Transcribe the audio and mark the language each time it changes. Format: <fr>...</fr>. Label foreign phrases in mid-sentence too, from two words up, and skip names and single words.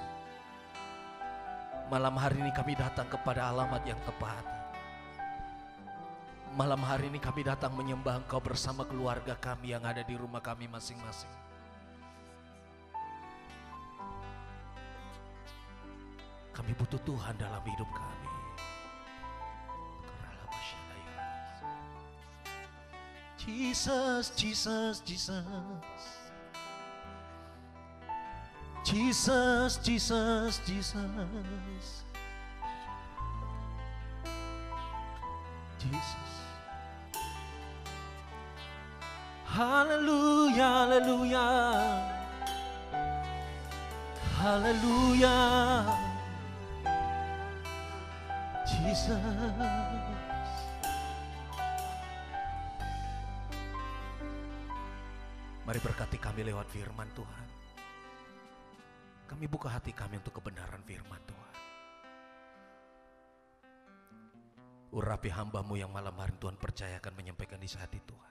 <id>Malam hari ini kami datang kepada alamat yang tepat. Malam hari ini kami datang menyembah Engkau bersama keluarga kami yang ada di rumah kami masing-masing. Kami butuh Tuhan dalam hidup kami. Jesus, Jesus, Jesus. Jesus, Jesus, Jesus. Jesus. Haleluya, haleluya. Haleluya. Jesus. Mari berkati kami lewat firman Tuhan. Kami buka hati kami untuk kebenaran firman Tuhan. Urapi hamba-Mu yang malam hari Tuhan percayakan menyampaikan isi hati Tuhan.</id>